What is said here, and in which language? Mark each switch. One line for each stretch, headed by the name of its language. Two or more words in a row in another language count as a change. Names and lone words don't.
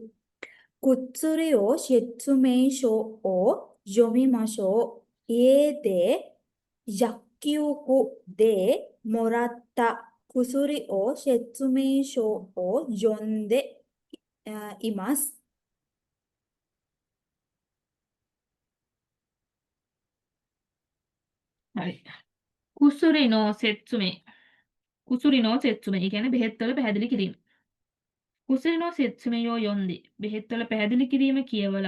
Japanese: 薬を説明書を読みましょう。家で薬局でもらった薬を説明書を読んでいます。
Sinhala: හරි.
Japanese: 薬の説明。薬の説明.
Sinhala: ඒ කියන්නේ බෙහෙත් වල පැහැදිලි කිරීම.
Japanese: 薬の説明書を読んで.
Sinhala: බෙහෙත් වල පැහැදිලි කිරීම කියවලා.